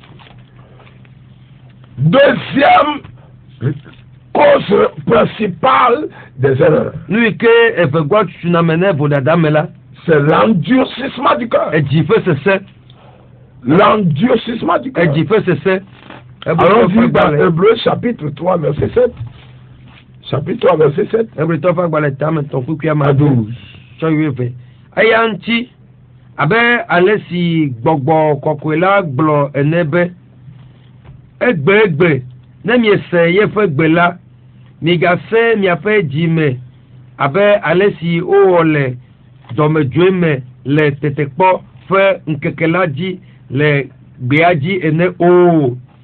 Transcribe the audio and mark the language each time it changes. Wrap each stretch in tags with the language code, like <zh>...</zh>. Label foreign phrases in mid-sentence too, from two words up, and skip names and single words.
<fr>Deuxième cause principale des erreurs, c'est l'endurcissement du cœur. L'endurcissement du cœur. Allons-y dans Hébreux chapitre 3, verset 7. Chapitre 3, verset 7. À 12.</fr> <ee>Abe alesi gbogbo kokwela gblɔ enebe egbe ne miese yeƒe gbe la migase miaƒe dzime abe alesi wowɔ le dɔmedzoe me le tetekpɔ ƒe ŋkeke la dzi le gbea dzi ene o</ee>